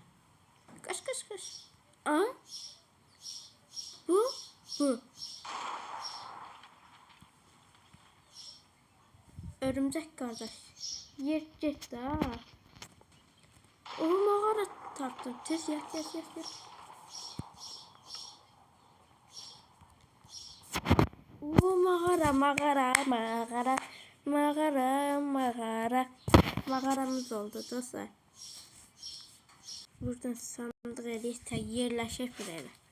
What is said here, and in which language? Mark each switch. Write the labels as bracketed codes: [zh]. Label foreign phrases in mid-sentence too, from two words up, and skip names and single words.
[az] Qaş qaş qaş. A? Bu. Örümcək qardaş. Yer get də. O mağara tapdım. Tez yer. O mağara. Mağaramız oldu dostlar. Buradan sandık eləyik, yerləşək buraya.